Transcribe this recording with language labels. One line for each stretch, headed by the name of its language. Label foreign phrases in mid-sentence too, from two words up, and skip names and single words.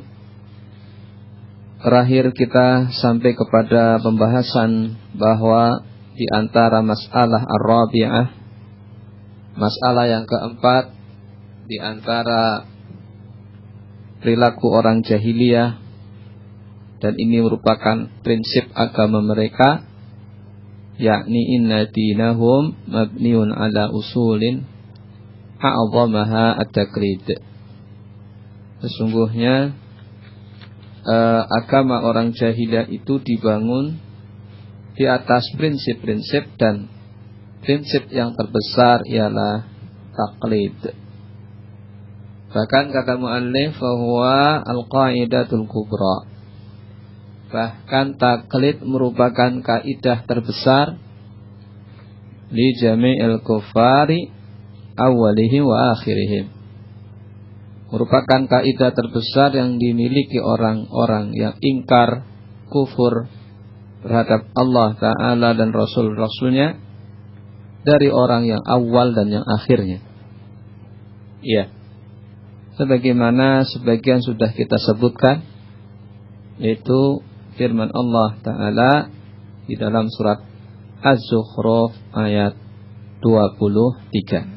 Indonesian: Terakhir kita sampai kepada pembahasan bahwa di antara masalah ar-rabi'ah, masalah yang keempat di antara perilaku orang jahiliyah, dan ini merupakan prinsip agama mereka, yakni
Arabic: إن دينهم مبني على أصول أعظمها التقليد.
Indonesian: Sesungguhnya agama orang jahiliyah itu dibangun di atas prinsip-prinsip, dan prinsip yang terbesar ialah taqlid. Bahkan kata muallif bahwa
Arabic: القاعدة الكبرى,
Indonesian: bahkan taqlid merupakan kaidah terbesar
Arabic: لجميع الكفار أولهم وآخرهم,
Indonesian: merupakan kaidah terbesar yang dimiliki orang-orang yang ingkar kufur terhadap Allah Ta'ala dan Rasul-Rasulnya, dari orang yang awal dan yang akhirnya. Ya, sebagaimana sebagian sudah kita sebutkan, yaitu firman Allah Ta'ala di dalam surat Az-Zukhruf ayat 23.